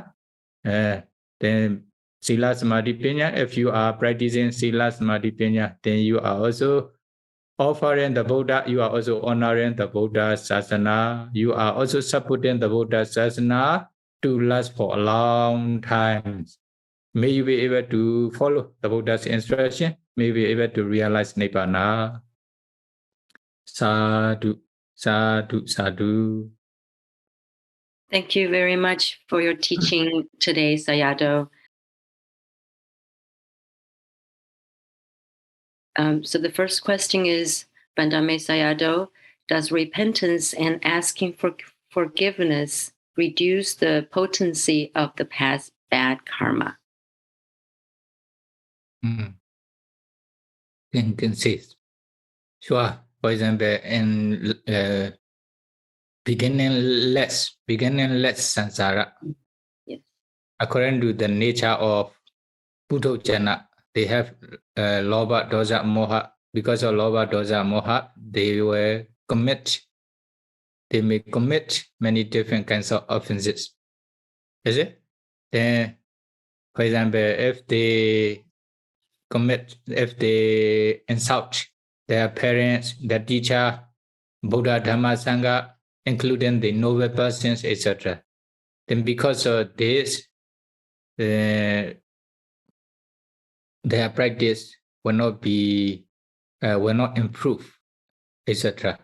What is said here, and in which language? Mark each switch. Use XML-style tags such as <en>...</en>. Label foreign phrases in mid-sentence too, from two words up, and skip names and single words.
<pi>Then Sila Samadhi Panya,</pi> <en>if you are practicing</en> <pi>Sila Samadhi Panya,</pi> <en>then you are also offering the Buddha, you are also honoring the</en> <pi>Buddha Sasana,</pi> <en>you are also supporting the</en> <pi>Buddha Sasana</pi> <en>to last for a long time. May you be able to follow the Buddha's instruction, may you be able to realize Nibbana.</en> <pi>Sadhu, sadhu, sadhu.</pi> <en>Thank you very much for your teaching today, Sayadaw. So the first question is, Bandame Sayadaw, does repentance and asking for forgiveness reduce the potency of the past bad karma? Can say. Sure. For example, in beginningless samsara, yes. According to the nature of Puthojana, they have</en> <pi>lobha, dosa, moha.</pi> <en>Because of</en> <pi>lobha, dosa, moha,</pi> <en>they may commit many different kinds of offenses. Is it? Then, for example, if they insult their parents, their teacher,</en> <pi>Buddha, Dhamma, Sangha,</pi> <en>including the noble persons, etc., then because of this, their practice will not improve, etc.</en>